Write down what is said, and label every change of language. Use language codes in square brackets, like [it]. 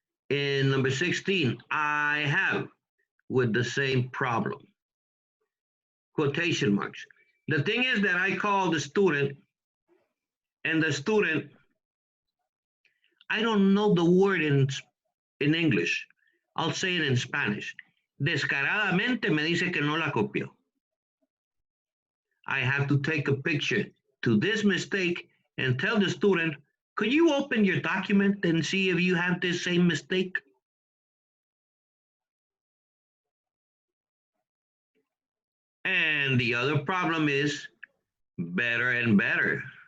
[en] In number 16, I have with the same problem. Quotation marks. The thing is that I call the student, and the student, I don't know the word in English. I'll say it in Spanish. [es] Descaradamente me dice que no la copió. [en] I have to take a picture to this mistake and tell the student, could you open your document and see if you have this same mistake? And the other problem is better and better.